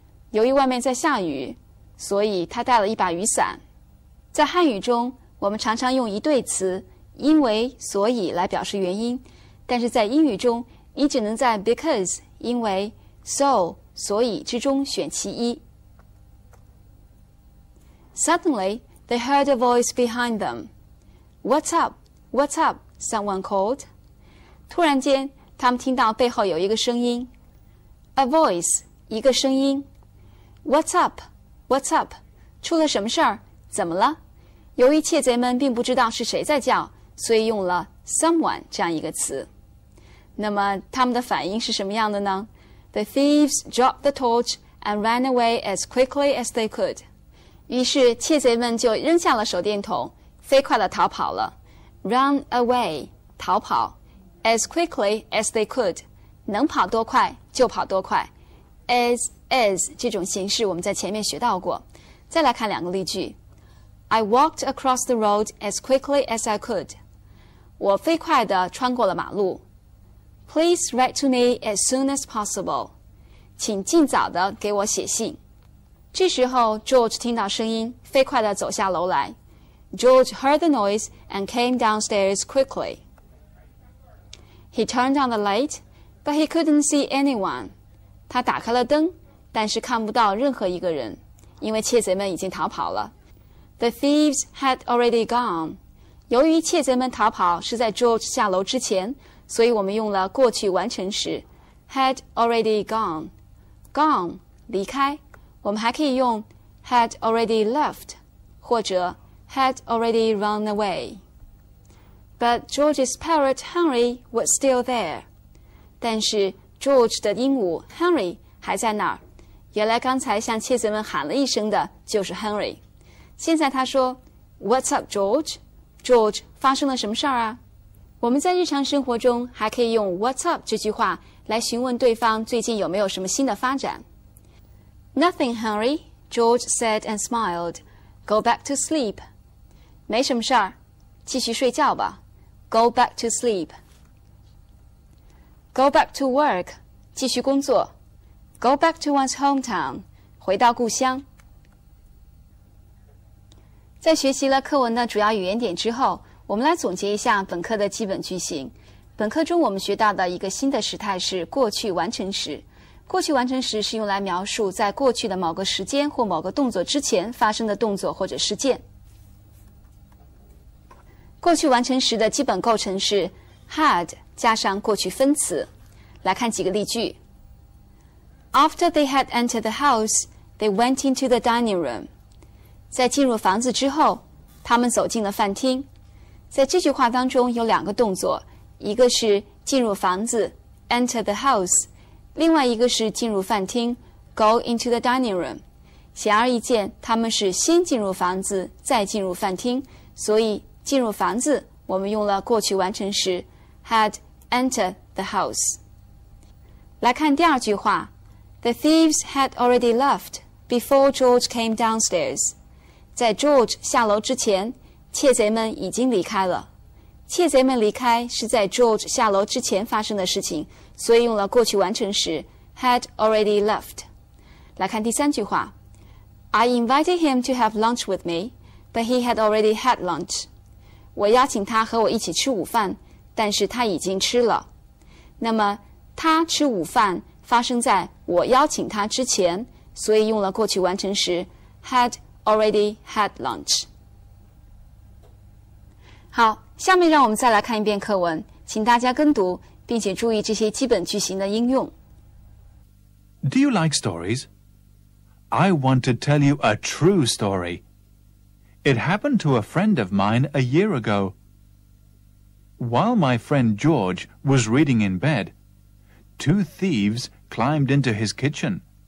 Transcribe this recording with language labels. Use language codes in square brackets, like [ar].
[zh] 由于外面在下雨所以她带了一把雨伞在汉语中我们常常用一对词因为所以来表示原因但是在英语中你只能在 because 因为 so 所以之中选其一 [en] Suddenly, they heard a voice behind them. What's up? What's up? Someone called. [zh] 突然间，他们听到背后有一个声音。 [en] A voice, [zh] 一个声音。 [en] What's up? What's up? [zh] 出了什么事儿？怎么了？由于窃贼们并不知道是谁在叫，所以用了 someone 这样一个词。那么他们的反应是什么样的呢？ [en] The thieves dropped the torch and ran away as quickly as they could. [zh] 于是窃贼们就扔下了手电筒飞快地逃跑了 [en] Run away [zh] 逃跑 [en] As quickly as they could [zh] 能跑多快就跑多快。As 这种形式我们在前面学到过。再来看两个例句。 [en] I walked across the road as quickly as I could. [zh] 我飞快地穿过了马路。 [en] Please write to me as soon as possible. [zh] 请尽早地给我写信。这时候 George 听到声音，飞快地走下楼来。 [en] George heard the noise and came downstairs quickly. He turned on the light, but he couldn't see anyone. [zh] 他打开了灯，但是看不到任何一个人，因为窃贼们已经逃跑了。 [en] The thieves had already gone. [zh] 由于窃贼们逃跑是在 George 下楼之前，所以我们用了过去完成时 [en] had already gone. [zh] Gone 离开，我们还可以用 [en] had already left [zh] 或者 [en] had already run away. But George's parrot Henry was still there. [zh] 但是 George 的鹦鹉 Henry 还在那儿。原来刚才向窃贼们喊了一声的就是 Henry。现在他说 [en] What's up, George? [zh] George 发生了什么事儿啊？我们在日常生活中还可以用 What's up 这句话来询问对方最近有没有什么新的发展。 [en] Nothing, Henry, George said and smiled. Go back to sleep. [zh] 没什么事儿，继续睡觉吧。 [en] Go back to sleep. Go back to work. [zh] 继续工作。 [en] Go back to one's hometown. [zh] 回到故乡。在学习了课文的主要语言点之后，我们来总结一下本课的基本句型。本课中我们学到的一个新的时态是过去完成时。过去完成时是用来描述在过去的某个时间或某个动作之前发生的动作或者事件。过去完成时的基本构成是 had 加上过去分词。来看几个例句。 [en] After they had entered the house, they went into the dining room. [zh] 在进入房子之后，他们走进了饭厅。在这句话当中有两个动作，一个是进入房子 [en] enter the house， [zh] 另外一个是进入饭厅 [en] go into the dining room。 [zh] 显而易见，他们是先进入房子再进入饭厅，所以进入房子我们用了过去完成时 [en] had entered the house。 [zh] 来看第二句话 [en] The thieves had already left before George came downstairs。 [zh] 在 George 下楼之前，窃贼们已经离开了。窃贼们离开是在 George 下楼之前发生的事情，所以用了过去完成时 [en] had already left。 [zh] 来看第三句话 [en] I invited him to have lunch with me, but he had already had lunch。 [zh] 我邀请他和我一起吃午饭，但是他已经吃了。那么他吃午饭发生在我邀请他之前，所以用了过去完成时 [en] had already had lunch。 [zh] 好，下面让我们再来看一遍课文，请大家跟读，并且注意这些基本句型的应用。 [en] Do you like stories? I want to tell you a true story. It happened to a friend of mine a year ago. While my friend George was reading in bed, 2 thieves climbed into his kitchen.